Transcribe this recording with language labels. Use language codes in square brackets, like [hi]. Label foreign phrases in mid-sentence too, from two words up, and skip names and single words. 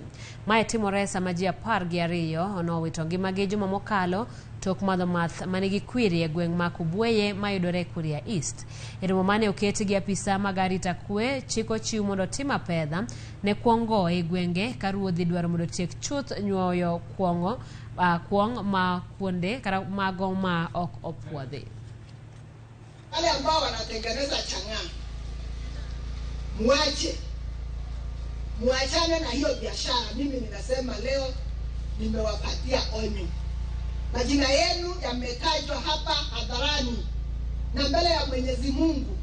[luo] Mae timore sama ji 12 nowito ngimagi juma mokalo tok madho math manigi kwiri e gweng' ma Kubweye mayudore Kuria East. E romo mane oketi gi apisa mag arita kwe, chiko chiw mondo tim apedha ne kuongo e gwenge ka ruodhi dwaro mondo tiek chuth nyuoyo kuong' ma kuonde kata mago ma ok opuodhi. [sw] Wale ambao wanatengeneza chang'aa, muachane na hiyo biashara. Mimi ninasema leo nimewapatia onyo. Majina yenu yametajwa hapa hadharani na mbele ya Mwenyezi Mungu.